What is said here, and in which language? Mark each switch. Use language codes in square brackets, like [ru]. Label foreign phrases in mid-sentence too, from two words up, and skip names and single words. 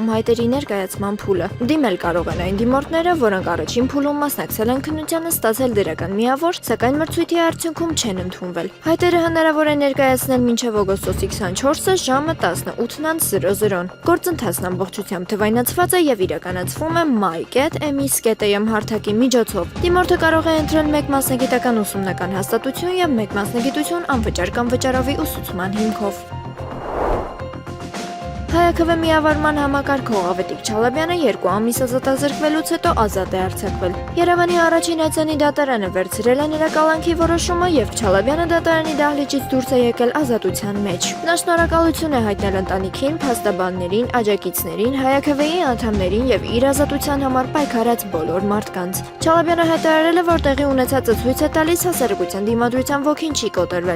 [hy] հայտերի ներկայացման փուլը։ Դիմել կարող են այն դիմորդները, որոնք առաջին փուլում մասնակցել են քննությանը, ստացել դրական միավոր, սակայն մրցույթի արդյունքում չեն ընդունվել։ Հայտերը հնարավոր է ներկայացնել մինչև օգոստոսի 24-ը ժամը 18:00-ն։ Գործընթացն ամբողջությամբ թվայնացված է եւ իրականացվում է my.emi.am հարթակի միջոցով։ Դիմորդը կարող է ընտրել մեկ մասնագիտական ուսումնական հաստատություն եւ մեկ մասնագիտություն անվճար կամ վճարովի ուսուցման հիմքով։ ՀԱԿՎ միավարման համակարգող Ավետիք Չալաբյանը 2 ամիս ազատազրկվելուց հետո ազատ է արձակվել։ Երևանի առաջին այցանի դատարանը վերցրել է նրա կալանքի որոշումը եւ Չալաբյանը դատարանի դահլիճից դուրս է եկել ազատության մեջ։ Նա շնորհակալություն է հայտնել ընտանիքին, փաստաբաններին, աջակիցներին, ՀԱԿՎ-ի անդամներին եւ իր ազատության համար պայքարած բոլոր մարդկանց։ Չալաբյանը հայտարարել է, որ տեղի ունեցածը ցույց է տալիս հասարակության դիմադրության ոգին չի կոտրվել,